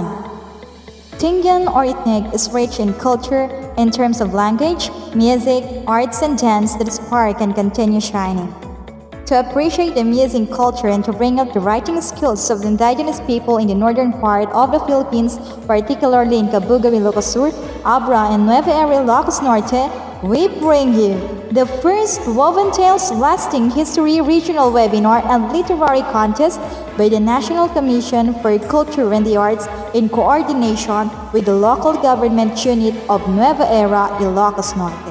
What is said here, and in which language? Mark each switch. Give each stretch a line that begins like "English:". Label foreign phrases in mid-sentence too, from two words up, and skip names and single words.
English: Tingyan or Itnig is rich in culture in terms of language, music, arts, and dance that spark and continue shining. To appreciate the amazing culture and to bring up the writing skills of the indigenous people in the northern part of the Philippines, particularly in Cabugao, Ilocos Sur, Abra, and Nueva Era, Ilocos Norte, we bring you the first Woven Tales Lasting History Regional Webinar and Literary Contest by the National Commission for Culture and the Arts in coordination with the local government unit of Nueva Era, Ilocos Norte.